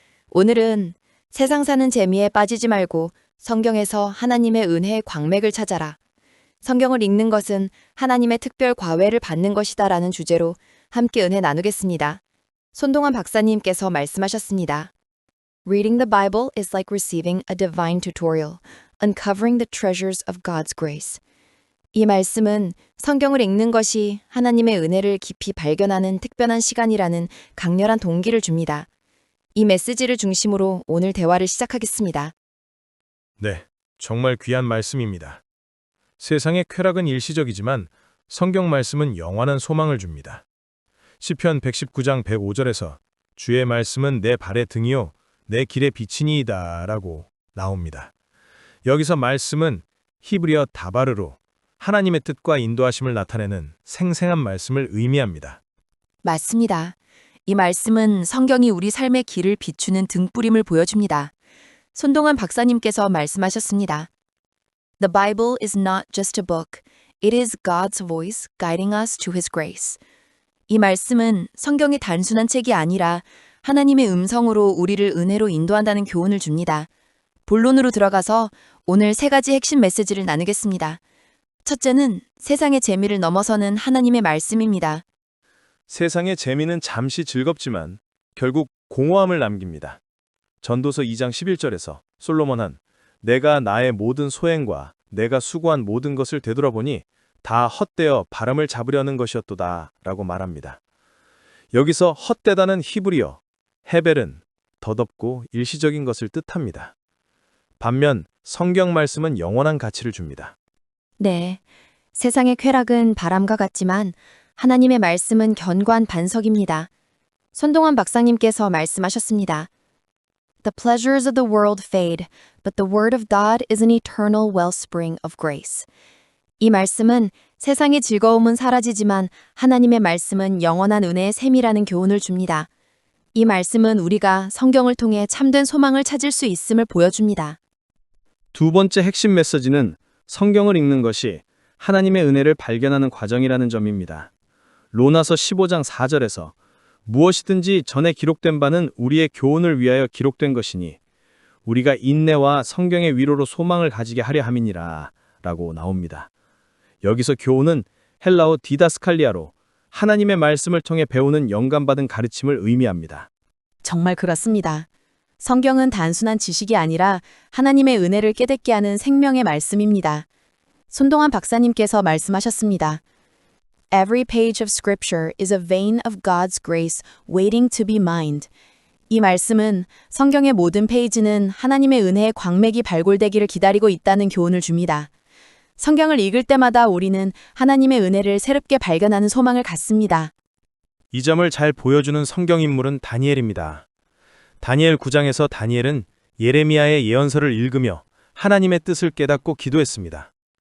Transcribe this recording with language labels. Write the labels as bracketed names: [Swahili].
[Korean] 오늘은 세상 사는 재미에 빠지지 말고 성경에서 하나님의 은혜의 광맥을 찾아라. 성경을 읽는 것은 하나님의 특별 과외를 받는 것이다라는 주제로 함께 은혜 나누겠습니다. 손동원 박사님께서 말씀하셨습니다. [English] Reading the Bible is like receiving a divine tutorial, uncovering the treasures of God's grace. [Korean] 이 말씀은 성경을 읽는 것이 하나님의 은혜를 깊이 발견하는 특별한 시간이라는 강렬한 동기를 줍니다. 이 메시지를 중심으로 오늘 대화를 시작하겠습니다. 네, 정말 귀한 말씀입니다. 세상의 쾌락은 일시적이지만 성경 말씀은 영원한 소망을 줍니다. 시편 119장 105절에서 주의 말씀은 내 발의 등이요 내 길의 빛이니이다 라고 나옵니다. 여기서 말씀은 히브리어 다바르로 하나님의 뜻과 인도하심을 나타내는 생생한 말씀을 의미합니다. 맞습니다. 이 말씀은 성경이 우리 삶의 길을 비추는 등불임을 보여줍니다. 손동원 박사님께서 말씀하셨습니다. [English] The Bible is not just a book. It is God's voice guiding us to His grace. [Korean] 이 말씀은 성경이 단순한 책이 아니라 하나님의 음성으로 우리를 은혜로 인도한다는 교훈을 줍니다. 본론으로 들어가서 오늘 세 가지 핵심 메시지를 나누겠습니다. 첫째는 세상의 재미를 넘어서는 하나님의 말씀입니다. 세상의 재미는 잠시 즐겁지만 결국 공허함을 남깁니다. 전도서 2장 11절에서 솔로몬은 내가 나의 모든 소행과 내가 수고한 모든 것을 되돌아보니 다 헛되어 바람을 잡으려는 것이었도다 라고 말합니다. 여기서 헛되다는 히브리어 헤벨은 덧없고 일시적인 것을 뜻합니다. 반면 성경 말씀은 영원한 가치를 줍니다. 네, 세상의 쾌락은 바람과 같지만 하나님의 말씀은 견고한 반석입니다. 손동원 박사님께서 말씀하셨습니다. [English] The pleasures of the world fade, but the word of God is an eternal wellspring of grace. [Korean] 이 말씀은 세상의 즐거움은 사라지지만 하나님의 말씀은 영원한 은혜의 샘이라는 교훈을 줍니다. 이 말씀은 우리가 성경을 통해 참된 소망을 찾을 수 있음을 보여줍니다. 두 번째 핵심 메시지는 성경을 읽는 것이 하나님의 은혜를 발견하는 과정이라는 점입니다. 로마서 15장 4절에서 무엇이든지 전에 기록된 바는 우리의 교훈을 위하여 기록된 것이니 우리가 인내와 성경의 위로로 소망을 가지게 하려 함이니라 라고 나옵니다. 여기서 교훈은 헬라어 디다스칼리아로 하나님의 말씀을 통해 배우는 영감받은 가르침을 의미합니다. 정말 그렇습니다. 성경은 단순한 지식이 아니라 하나님의 은혜를 깨닫게 하는 생명의 말씀입니다. 손동환 박사님께서 말씀하셨습니다. [English] Every page of scripture is a vein of God's grace waiting to be mined. [Korean] 이 말씀은 성경의 모든 페이지는 하나님의 은혜의 광맥이 발굴되기를 기다리고 있다는 교훈을 줍니다. 성경을 읽을 때마다 우리는 하나님의 은혜를 새롭게 발견하는 소망을 갖습니다. 이 점을 잘 보여주는 성경 인물은 다니엘입니다. 다니엘 9장에서 다니엘은 예레미야의 예언서를 읽으며 하나님의 뜻을 깨닫고 기도했습니다.